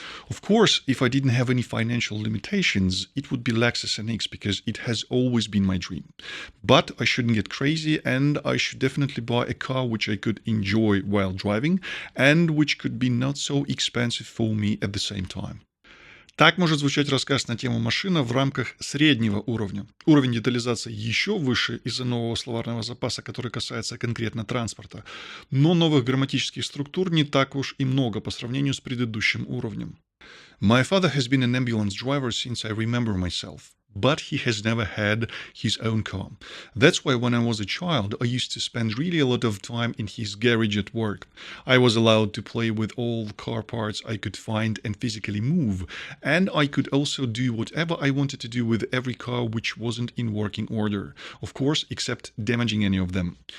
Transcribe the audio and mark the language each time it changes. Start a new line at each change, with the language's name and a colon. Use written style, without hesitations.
English: Of course, if I didn't have any financial limitations, it would be Lexus NX because it has always been my dream. But I shouldn't get crazy and I should definitely buy a car which I could enjoy while driving and which could be not so expensive for me at the same time.
Russian: Так может звучать рассказ на тему машина в рамках среднего уровня. Уровень детализации еще выше из-за нового словарного запаса, который касается конкретно транспорта, но новых грамматических структур не так уж и много по сравнению с предыдущим уровнем.
English: My father has been an ambulance driver since I remember myself. But he has never had his own car. That's why when I was a child, I used to spend really a lot of time in his garage at work. I was allowed to play with all the car parts I could find and physically move, and I could also do whatever I wanted to do with every car which wasn't in working order, of course, except damaging any of them.